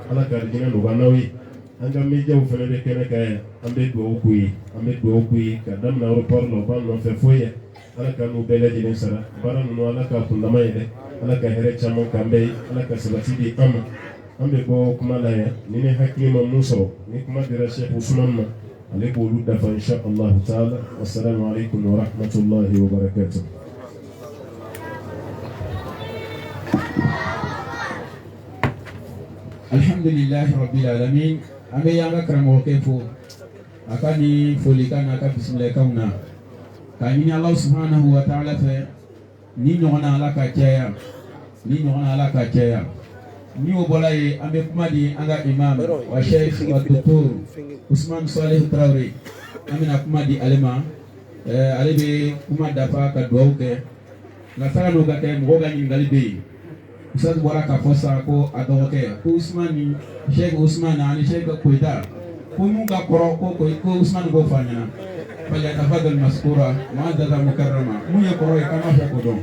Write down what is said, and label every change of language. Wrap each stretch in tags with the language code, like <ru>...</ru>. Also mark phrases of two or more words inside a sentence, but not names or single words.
<bm>ala ka arijinɛ nɔgɔya n'aw ye an ka médiaw fana bɛ kɛnɛ kan yan an bɛ dugawu k'u ye an bɛ dugawu k'u ye ka daminɛ aéroport la u b'an nɔfɛ foyi yan ala ka n'u bɛɛ lajɛlen sara baara ninnu ala ka kundama yɛlɛ ala ka hɛrɛ caman k'an bɛɛ ye ala ka sabati di an ma an bɛ bɔ kuma la yan ni ne hakili ma mun sɔrɔ ni kuma dira Sheikh Usman ma ale b'olu dafa</bm> <ar>إن شاء الله تعالى والسلام عليكم ورحمة الله وبركاته. الحمد لله رب العالمين.</ar> <bm>An bɛ y'an ka karamɔgɔkɛ fo a ka ni folikan n'a ka bisimilakanw na k'a ɲini</bm> <ar>الله سبحانه وتعالى</ar> <bm>fɛ ni ɲɔgɔnna ala ka caya ni ɲɔgɔnna ala ka caya ni o bɔra yen an bɛ kuma di an ka imam wa sheikh wa docteur Usman Salih Traoré an bɛna kuma di ale ma ale bɛ kuma dafa ka dugawu kɛ nka sanga n'o ka kɛ mɔgɔw ka ɲininkali bɛ yen Ustaz bɔra k'a fɔ sisan ko a dɔgɔkɛ ko Usman ni Sheikh Usman ani Sheikh Koyita ko mun ka kɔrɔ ko Usman k'o f'a ɲɛna</bm> <ar>فليتفضل مشكورا معززا مكرما</ar> <bm>mun ye kɔrɔ ye k'an b'a fɛ k'o dɔn.</bm>